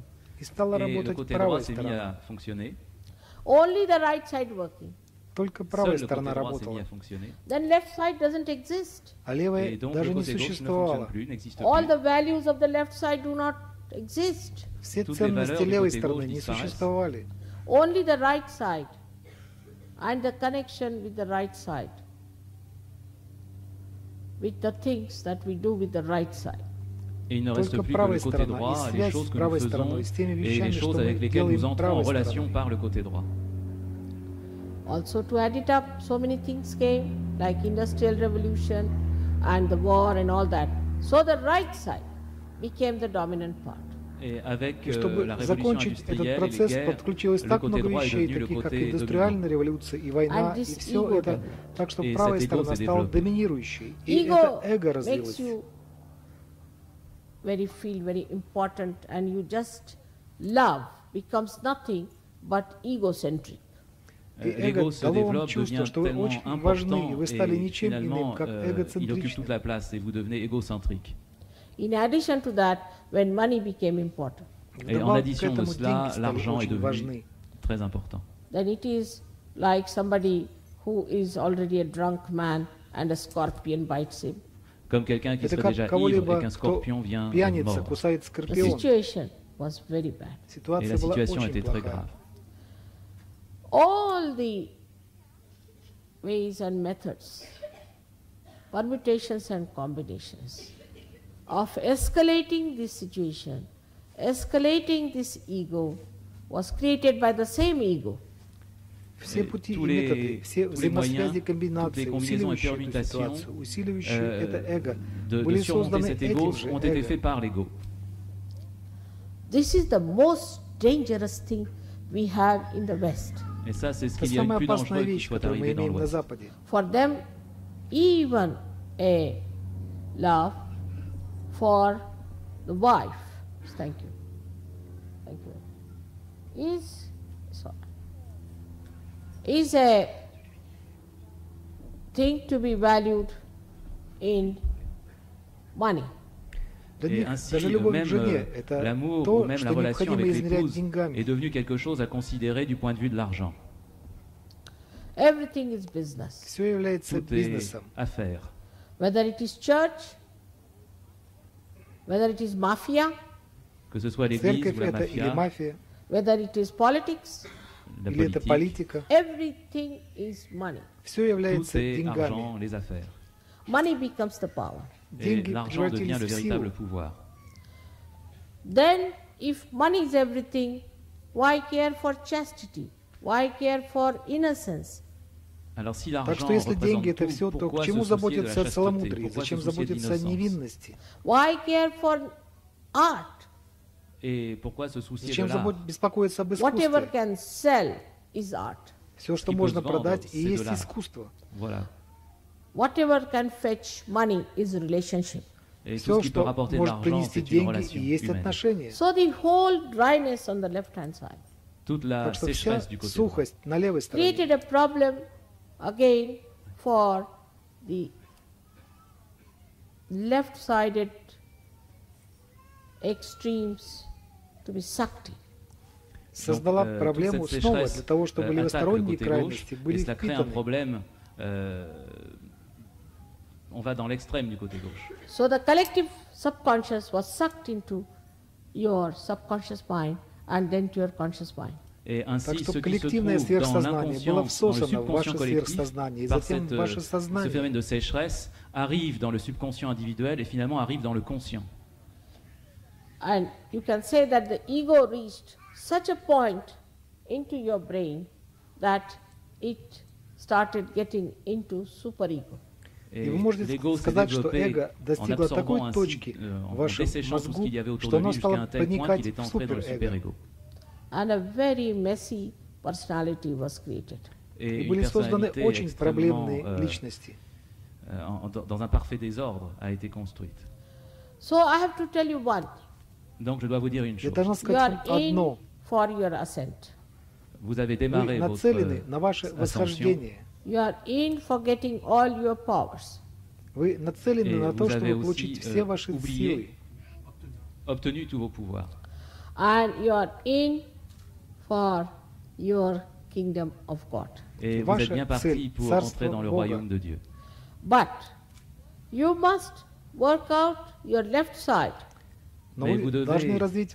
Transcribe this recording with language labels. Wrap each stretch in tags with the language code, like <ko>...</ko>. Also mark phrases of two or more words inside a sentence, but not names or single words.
<ru>И стала</ru> <fr>Et le</fr> <ru>работать</ru> <fr>côté droit</fr> <ru>правая</ru> <fr>s'est mis</fr> <ru>сторона.</ru> <fr>à fonctionner.</fr> <en>Only the right side working.</en> <ru>Только</ru> <fr>Seul</fr> <ru>правая</ru> <fr>le côté</fr> <ru>сторона</ru> <fr>droit s'est mis</fr> <ru>работала,</ru> <fr>à fonctionner.</fr> <en>Then left side doesn't exist.</en> <ru>а</ru> <fr>Et</fr> <ru>левая</ru> <fr>donc</fr> <ru>даже</ru> <fr>le</fr> <ru>не</ru> <fr>côté gauche ne fonctionne</fr> <ru>существовала.</ru> <fr>plus, n'existe</fr> <en>All</en> <fr>plus.</fr> <en>the values of the left side do not exist.</en> <ru>Все</ru> <fr>Toutes les valeurs</fr> <ru>ценности</ru> <fr>du</fr> <ru>левой</ru> <fr>côté</fr> <ru>стороны</ru> <fr>gauche</fr> <ru>не</ru> <fr>disparaissent.</fr> <ru>существовали.</ru> <en>Only the right side and the connection with the right side, with the things that we do with the right side.</en> <fr>Et il ne reste</fr> <ru>Только</ru> <fr>plus que le</fr> <ru>правая</ru> <fr>côté</fr> <ru>сторона</ru> <fr>droit,</fr> <ru>и</ru> <fr>les</fr> <ru>связь</ru> <fr>choses</fr> <ru>с</ru> <fr>que nous</fr> <ru>правой</ru> <fr>faisons</fr> <ru>стороной, с теми</ru> <fr>et les</fr> <ru>вещами,</ru> <fr>choses</fr> <ru>что</ru> <fr>avec</fr> <ru>мы</ru> <fr>lesquelles nous</fr> <ru>делаем</ru> <fr>entrons en</fr> <ru>правой</ru> <fr>relation</fr> <ru>стороной.</ru> <fr>par le côté droit.</fr> <en>Also to add it up, so many things came, like industrial revolution and the war and all that. So the right side became the dominant part.</en> <fr>Et avec</fr> <ru>И чтобы</ru> <fr>la révolution</fr> <ru>закончить этот</ru> <fr>industrielle et les</fr> <ru>процесс,</ru> <fr>guerres,</fr> <ru>подключилось</ru> <fr>le</fr> <ru>так</ru> <fr>côté</fr> <ru>много</ru> <fr>droit est</fr> <ru>вещей,</ru> <fr>devenu le</fr> <ru>таких как</ru> <fr>côté</fr> <ru>индустриальная революция и война,</ru> <en>And</en> <ru>и</ru> <en>this</en> <ru>все</ru> <en>ego</en> <ru>это,</ru> <en>developed.</en> <ru>так что И правая</ru> <fr>cet эго</fr> <ru>сторона</ru> <fr>s'est</fr> <ru>стала</ru> <fr>développé.</fr> <ru>доминирующей, и</ru> <en>Ego</en> <ru>это эго</ru> <en>makes</en> <ru>развилось.</ru> <en>you feel very important, and you just love becomes nothing but egocentric.</en> <ru>И эго</ru> <fr>L'ego se</fr> <ru>дало вам</ru> <fr>développe,</fr> <ru>чувство,</ru> <fr>devient</fr> <ru>что вы</ru> <fr>tellement</fr> <ru>очень важны, и</ru> <fr>important</fr> <ru>вы стали</ru> <fr>et</fr> <ru>ничем иным,</ru> <fr>finalement</fr> <ru>как</ru> <fr>il occupe</fr> <ru>эгоцентричны.</ru> <fr>toute la place et vous devenez égocentrique.</fr> <en>In addition to that, when money became important,</en> <fr>Et en</fr> <ru>Вдобавок к</ru> <fr>addition de</fr> <ru>этому</ru> <fr>cela,</fr> <ru>деньги стали</ru> <fr>l'argent est</fr> <ru>очень</ru> <fr>devenu</fr> <ru>важны.</ru> <fr>très important.</fr> <en>then it is like somebody who is already a drunk man and a scorpion bites him.</en> <fr>Comme quelqu'un qui</fr> <ru>Это</ru> <fr>serait</fr> <ru>как</ru> <fr>déjà ivre et</fr> <ru>кого-либо,</ru> <fr>qu'un</fr> <ru>кто</ru> <fr>scorpion vient</fr> <ru>пьяница</ru> <fr>mordre.</fr> <ru>кусает</ru> <en>The</en> <ru>скорпион.</ru> <en>situation was very bad.</en> <fr>Et</fr> <ru>Ситуация</ru> <fr>la</fr> <ru>была</ru> <fr>situation</fr> <ru>очень</ru> <fr>était très</fr> <ru>плохая.</ru> <fr>grave.</fr> <en>All the ways and methods, permutations and combinations of escalating this situation, escalating this ego, was created by the same ego.</en> <ru>Все пути и</ru> <fr>tous les-</fr> <ru>методы, все</ru> <fr>tous les</fr> <ru>взаимосвязи,</ru> <fr>moyens,</fr> <ru>комбинации,</ru> <fr>toutes les combinaisons et</fr> <ru>усиливающие эту</ru> <fr>permutations,</fr> <ru>ситуацию, усиливающие это эго,</ru> <fr>de</fr> <ru>были</ru> <fr>surmonter</fr> <ru>созданы</ru> <fr>cet</fr> <ru>этим</ru> <fr>ego</fr> <ru>же</ru> <fr>ont été faits</fr> <ru>эго.</ru> <fr>par l'ego.</fr> <en>This is the most dangerous thing we have in the West.</en> <fr>Et ça, c'est ce</fr> <ru>Это</ru> <fr>qu'il y a de</fr> <ru>самая</ru> <fr>plus</fr> <ru>опасная</ru> <fr>dangereux qui</fr> <ru>вещь,</ru> <fr>soit</fr> <ru>которую мы</ru> <fr>arrivé dans</fr> <ru>имеем на</ru> <fr>l'Ouest.</fr> <ru>Западе.</ru> <en>For them, even a love for the wife, thank you, is a thing to be valued in money.</en> <ru>Для</ru> <fr>Et</fr> <ru>них</ru> <fr>ainsi,</fr> <ru>даже любовь</ru> <fr>même</fr> <ru>к жене – это</ru> <fr>l'amour ou</fr> <ru>то,</ru> <fr>même la</fr> <ru>что</ru> <fr>relation</fr> <ru>необходимо</ru> <fr>avec</fr> <ru>измерять</ru> <fr>l'épouse est</fr> <ru>деньгами.</ru> <fr>devenu quelque chose à considérer du point de vue de l'argent.</fr> <en>Everything is business.</en> <ru>Все является</ru> <fr>Tout est</fr> <ru>бизнесом.</ru> <fr>affaire.</fr> <en>Whether it is church, whether it is mafia,</en> <fr>Que ce soit l'église</fr> <ru>Церковь</ru> <fr>ou la</fr> <ru>это или</ru> <fr>mafia,</fr> <ru>мафия,</ru> <en>whether it is politics,</en> <fr>la</fr> <ru>или это</ru> <fr>politique,</fr> <ru>политика.</ru> <en>everything is money.</en> <ru>Все</ru> <fr>tout</fr> <ru>является</ru> <fr>est</fr> <ru>деньгами.</ru> <fr>argent, les affaires.</fr> <en>Money becomes the power.</en> <fr>Et</fr> <ru>Деньги</ru> <fr>l'argent devient</fr> <ru>превратились</ru> <fr>le</fr> <ru>в</ru> <fr>véritable</fr> <ru>силу.</ru> <fr>pouvoir.</fr> <en>Then, if money is everything, why care for chastity? Why care for innocence?</en> <fr>Alors si</fr> <ru>Так</ru> <fr>l'argent</fr> <ru>что если</ru> <fr>représente</fr> <ru>деньги это</ru> <fr>tout,</fr> <ru>все, то к</ru> <fr>pourquoi</fr> <ru>чему</ru> <fr>se soucier de la</fr> <ru>заботиться о</ru> <fr>chasteté?</fr> <ru>целомудрии?</ru> <fr>Pourquoi se</fr> <ru>Зачем</ru> <fr>soucier</fr> <ru>заботиться о</ru> <fr>d'innocence?</fr> <ru>невинности?</ru> <en>Why care for art?</en> <fr>Et pourquoi se soucier de</fr> <ru>Зачем</ru> <fr>l'art?</fr> <ru>беспокоиться об</ru> <en>Whatever</en> <ru>искусстве?</ru> <en>can sell is art.</en> <ru>Все, что</ru> <fr>qui peut</fr> <ru>можно</ru> <fr>se vendre,</fr> <ru>продать, и</ru> <fr>c'est de</fr> <ru>есть</ru> <fr>l'art.</fr> <ru>искусство.</ru> <fr>Voilà.</fr> <en>whatever can fetch money is relationship.</en> <fr>Et tout</fr> <ru>Все,</ru> <fr>ce qui peut</fr> <ru>что</ru> <fr>rapporter de</fr> <ru>может</ru> <fr>l'argent,</fr> <ru>принести</ru> <fr>c'est une</fr> <ru>деньги,</ru> <fr>relation</fr> <ru>и есть</ru> <fr>humaine.</fr> <ru>отношения.</ru> <en>So the whole dryness on the left-hand side</en> <fr>Toute la</fr> <ru>Так что вся</ru> <fr>sécheresse du côté droit</fr> <ru>сухость на левой стороне</ru> <en>created a problem again for the left-sided extremes to be sucked in.</en> <ru>создала</ru> <fr>Donc,</fr> <ru>проблему</ru> <fr>toute cette</fr> <ru>снова</ru> <fr>sécheresse,</fr> <ru>для того, чтобы</ru> <fr>attaque le</fr> <ru>левосторонние</ru> <fr>côté</fr> <ru>крайности</ru> <fr>gauche, et</fr> <ru>были</ru> <fr>cela crée un</fr> <ru>впитаны.</ru> <fr>problème. On va dans l'extrême du côté gauche.</fr> <en>So the collective subconscious was sucked into your subconscious mind and then to your conscious mind.</en> <fr>Et</fr> <ru>Так</ru> <fr>ainsi,</fr> <ru>что</ru> <fr>ce qui se</fr> <ru>коллективное</ru> <fr>trouve dans</fr> <ru>сверхсознание было</ru> <fr>l'inconscient, dans le</fr> <ru>всосано в ваше</ru> <fr>subconscient collectif,</fr> <ru>сверхсознание, и</ru> <fr>par</fr> <ru>затем в ваше</ru> <fr>ce phénomène</fr> <ru>сознание.</ru> <fr>de sécheresse, arrive dans le subconscient individuel et finalement arrive dans le conscient.</fr> <en>And you can say that the ego reached such a point into your brain that it started getting into superego.</en> <fr>Et</fr> <ru>И вы можете</ru> <fr>l'ego s'est</fr> <ru>сказать, что</ru> <fr>développé</fr> <ru>эго</ru> <fr>en</fr> <ru>достигло</ru> <fr>absorbant</fr> <ru>такой</ru> <fr>ainsi,</fr> <ru>точки</ru> <fr>en</fr> <ru>в вашем</ru> <fr>desséchant tout ce</fr> <ru>мозгу,</ru> <fr>qu'il y avait autour</fr> <ru>что</ru> <fr>de lui</fr> <ru>оно</ru> <fr>jusqu'à</fr> <ru>стало</ru> <fr>un tel point qu'il</fr> <ru>проникать</ru> <fr>est</fr> <ru>в</ru> <fr>entré dans le</fr> <ru>суперэго.</ru> <fr>super-ego.</fr> <en>And a very messy personality was created.</en> <fr>Et</fr> <ru>И</ru> <fr>une</fr> <ru>были созданы</ru> <fr>personnalité</fr> <ru>очень</ru> <fr>extrêmement,</fr> <ru>проблемные личности.</ru> <fr>dans un parfait désordre a été construite.</fr> <en>So I have to tell you one.</en> <fr>Donc je dois vous dire une</fr> <ru>Я</ru> <fr>chose.</fr> <ru>должна</ru> <en>You</en> <ru>сказать</ru> <en>are</en> <ru>вам</ru> <en>in</en> <ru>одно.</ru> <en>for your ascent.</en> <fr>Vous avez</fr> <ru>Вы</ru> <fr>démarré</fr> <ru>нацелены на ваше</ru> <fr>ascension</fr> <ru>восхождение.</ru> <en>You are in for getting all your powers.</en> <ru>Вы нацелены</ru> <fr>et</fr> <ru>на то,</ru> <fr>vous avez</fr> <ru>чтобы получить</ru> <fr>aussi</fr> <ru>все ваши силы.</ru> <fr>oublié, obtenu tous vos pouvoirs.</fr> <en>And you are in for your kingdom of God.</en> <fr>Et vous</fr> <ru>Ваша</ru> <fr>êtes bien parti</fr> <ru>цель,</ru> <fr>pour</fr> <ru>царство</ru> <fr>entrer dans le</fr> <ru>Бога.</ru> <fr>royaume de Dieu.</fr> <en>But you must work out your left side</en> <ru>Но</ru> <fr>Mais</fr> <ru>вы</ru> <fr>vous</fr> <ru>должны</ru> <fr>devez</fr> <ru>развить</ru>